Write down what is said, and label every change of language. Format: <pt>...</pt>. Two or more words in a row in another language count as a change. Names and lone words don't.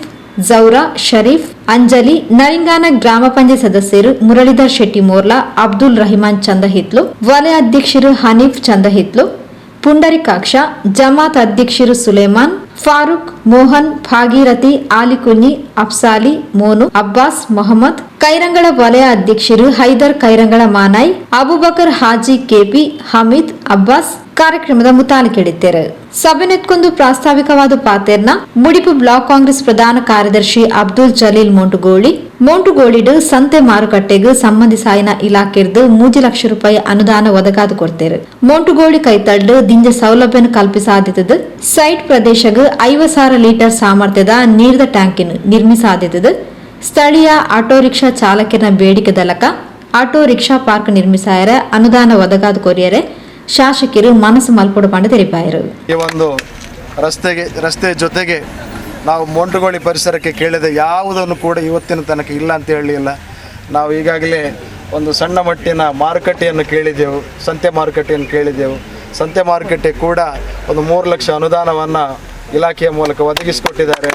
<tcy>ಜೌರಾ, ಶರೀಫ್, ಅಂಜಲಿ, ನರಿಂಗಾನ ಗ್ರಾಮ ಪಂಚಾಯತ್ ಸದಸ್ಯರು ಮುರಳೀಧರ್ ಶೆಟ್ಟಿ ಮೋರ್ಲಾ, ಅಬ್ದುಲ್ ರಹಿಮಾನ್ ಚಂದಹಿತ್ಲು, ವಲಯ ಅಧ್ಯಕ್ಷರು ಹನೀಫ್ ಚಂದಹಿತ್ಲು, ಪುಂಡರಿಕಾಕ್ಷ, ಜಮಾತ್ ಅಧ್ಯಕ್ಷರು ಸುಲೇಮಾನ್, ಫಾರೂಕ್, ಮೋಹನ್, ಭಾಗೀರಥಿ, ಆಲಿಕುഞ്ഞി, ಅಫ್ಸಾಲಿ, ಮೋನು, ಅಬ್ಬಾಸ್, ಮೊಹಮ್ಮದ್, ಕೈರಂಗಳ ವಲಯ ಅಧ್ಯಕ್ಷರು ಹೈದರ್ ಕೈರಂಗಳ ಮಾನಾಯ್, ಅಬುಬಕರ್ ಹಾಜಿ ಕೆಪಿ, ಹಮೀದ್, ಅಬ್ಬಾಸ್ ಕಾರ್ಯಕ್ರಮದ ಮುತಾಲಿಕೆಡಿದ್ದಾರೆ. ಸಭೆನೆತ್ಕೊಂದು ಪ್ರಾಸ್ತಾವಿಕವಾದ ಪಾತೆರ್ನ ಮುಡಿಪು ಬ್ಲಾಕ್ ಕಾಂಗ್ರೆಸ್ ಪ್ರಧಾನ ಕಾರ್ಯದರ್ಶಿ ಅಬ್ದುಲ್ ಜಲೀಲ್ ಮೋಂಟುಗೋಳಿಡು ಸಂತೆ ಮಾರುಕಟ್ಟೆಗೆ ಸಂಬಂಧಿಸಾಯಿನ ಇಲಾಖೆರ್ದು 3 ಲಕ್ಷ ರೂಪಾಯಿ ಅನುದಾನ ಒದಗಾದು ಕೊಡ್ತೇರು. ಮೋಂಟುಗೋಳಿ ಕೈತಳ್ಳು ದಿಂಜ ಸೌಲಭ್ಯ ಕಲ್ಪಿಸಾದಿತದು. ಸೈಟ್ ಪ್ರದೇಶಗೆ 50,000 ಲೀಟರ್ ಸಾಮರ್ಥ್ಯದ ನೀರಿದ ಟ್ಯಾಂಕಿನ ನಿರ್ಮಿಸಾದಿತದು. ಸ್ಥಳೀಯ ಆಟೋ ರಿಕ್ಷಾ ಚಾಲಕನ ಬೇಡಿಕೆ ದಲಕ ಆಟೋ ರಿಕ್ಷಾ ಪಾರ್ಕ್ ನಿರ್ಮಿಸಾಯರೆ ಅನುದಾನ ಒದಗಾದು ಕೊರಿಯರೆ ಶಾಸಕರು ಮನಸ್ಸು ಮಲ್ಪಡು ಪಂಡ ತೆರಿಪಾಯರು.</tcy> <kn>ಈ ಒಂದು ರಸ್ತೆ ಜೊತೆಗೆ ನಾವು ಮೋಂಟುಗೋಳಿ ಪರಿಸರಕ್ಕೆ ಕೇಳಿದ ಯಾವುದನ್ನು ಕೂಡ ಇವತ್ತಿನ ತನಕ ಇಲ್ಲ ಅಂತ ಹೇಳಲಿಲ್ಲ. ನಾವು ಈಗಾಗಲೇ ಒಂದು ಸಣ್ಣ ಮಟ್ಟಿನ ಮಾರುಕಟ್ಟೆಯನ್ನು ಕೇಳಿದೆವು, ಸಂತೆ ಮಾರುಕಟ್ಟೆಯನ್ನು ಕೇಳಿದೆವು. ಸಂತೆ ಮಾರುಕಟ್ಟೆ ಕೂಡ ಒಂದು 3 ಲಕ್ಷ ಅನುದಾನವನ್ನು ಇಲಾಖೆಯ ಮೂಲಕ ಒದಗಿಸಿಕೊಟ್ಟಿದ್ದಾರೆ.</kn>